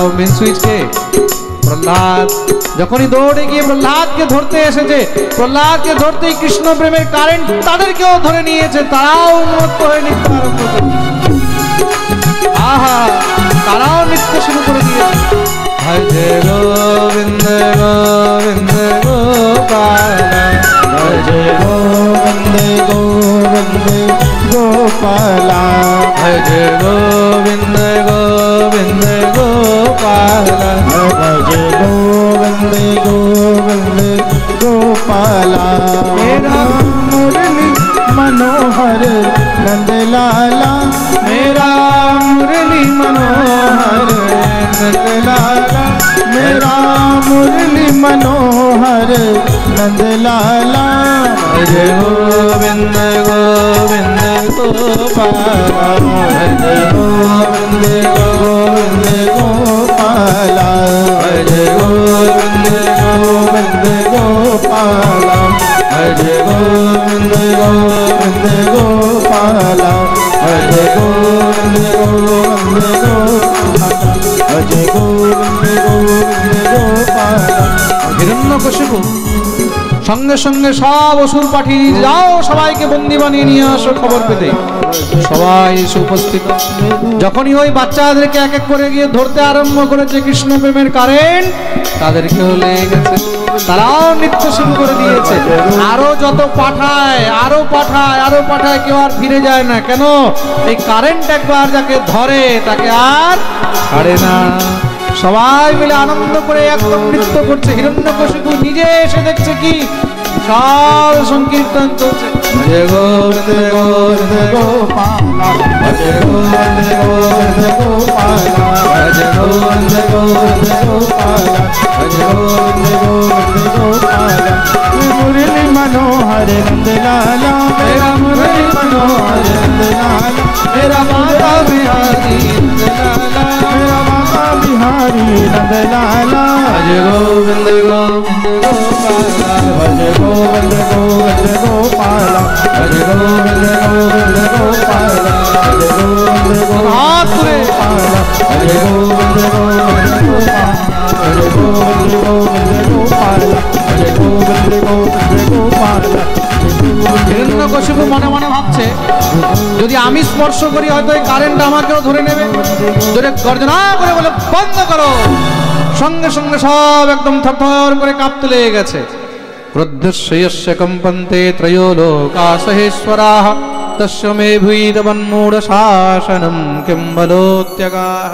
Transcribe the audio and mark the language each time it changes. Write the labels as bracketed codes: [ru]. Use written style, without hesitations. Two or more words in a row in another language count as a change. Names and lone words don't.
[bn] মেন সুইচকে প্রহ্লাদ যখনই দৌড়ে গিয়ে প্রহ্লাদকে ধরতে এসেছে, প্রহ্লাদকে ধরতেই কৃষ্ণ প্রেমের কারেন্ট তাদেরকেও ধরে নিয়েছে। তারাও উন্মত্ত হয়ে নৃত্য আরম্ভ করে, আহা, তারাও নৃত্য শুরু করে দিয়েছে। [hi] भजे गोविंद गोविंद गोपाला भज गोविंद गोविंद गोपाला भज गोविंद गोविंद गोपाला भज गोविंद गोविंद गोपाला। मेरा मुरली मनोहर नंदलाला, मेरा मुरली मनोहर नंदलाला, मेरा मुरली मनोहर नंदलाला। भज गोविंद गोविंद गोपाला भज गोविंद गोविंद गोपाला भज गोविंद गोविंद गोपाला भज गोविंद गोविंद गोपाला भज गोविंद गोविंद गोपाला भज गोविंद गोविंद गोपाला। [bn] হিরণ্যকশিপু সঙ্গে সঙ্গে সব অসুর পাঠিয়ে দিয়ে, যাও সবাইকে বন্দি বানিয়ে নিয়ে আসো। খবর পেতে সবাই এসে উপস্থিত। যখনই ওই বাচ্চাদেরকে এক এক করে গিয়ে ধরতে আরম্ভ করেছে কৃষ্ণ প্রেমের কারেন্ট, তাদেরকেও লেগে গেছে, তারাও নৃত্য শুরু করে দিয়েছে। আরো যত পাঠায় আরো পাঠায় আরো পাঠায়, কেউ আর ফিরে যায় না। কেন? এই কারেন্ট একবার যাকে ধরে তাকে আর ছাড়ে না। সবাই মিলে আনন্দ করে একদম নৃত্য করছে। হিরণ্যকশিপু নিজে এসে দেখছে কি বিশাল সংকীর্তন চলছে। [hi] जय गोविंद गोविंद गोपाला भज गोविंद गोविंद गोपाला भज गोविंद गोविंद गोपाला भज गोविंद गोविंद गोपाला। मुरली मनोहर नंदलाला, मेरा मुरली मनोहर नंदलाला, मेरा माता बिहारी नंदलाला, मेरा माता बिहारी नंदलाला। भज गोविंद गोविंद गोपाला भज गोविंद गोविंद गोपाला भज गोविंद गोविंद गोपाला भज गोविंद हाथ में गोपाला भज गोविंद गोविंद गोपाला भज गोविंद गोविंद गोपाला भज गोविंद गोविंद गोपाला। [bn] হিরণ্যকশিপু মনে মনে ভাবছে, যদি আমি স্পর্শ করি হয়তো এই কারেন্ট আমাকেও ধরে নেবে। ধরে গর্জনা করে বলে বন্ধ করো। সঙ্গে সঙ্গে সব একদম থরথর করে কাঁপতে লেগে গেছে। [sa] ক্রোধস্য কম্পন্তে ত্রয়ো লোকা সহেশ্বরাঃ তস্য মে ভূতবন্মূঢ় শাসনম কিম বলোত্যগাঃ।